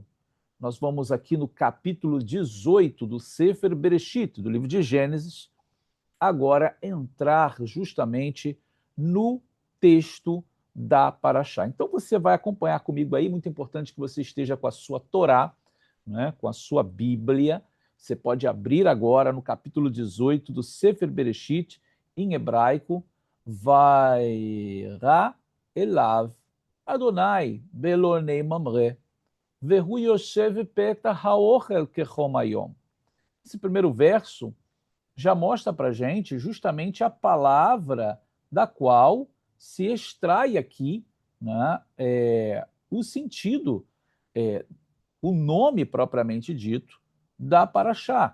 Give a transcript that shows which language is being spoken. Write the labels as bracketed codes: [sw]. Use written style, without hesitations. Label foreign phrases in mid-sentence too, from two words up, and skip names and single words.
[pt] Nós vamos aqui no capítulo 18 do Sefer Bereshit, do livro de Gênesis, agora entrar justamente no texto da Paraxá. Então você vai acompanhar comigo aí, muito importante que você esteja com a sua Torá, né, com a sua Bíblia. Você pode abrir agora no capítulo 18 do Sefer Bereshit, em hebraico, [he] וירא אליו אדוני באלני ממרא. והוא יושב פתח האהל כחם היום. [pt] Esse primeiro verso já mostra para a gente justamente a palavra da qual se extrai aqui, né, o sentido, o nome propriamente dito da Paraxá.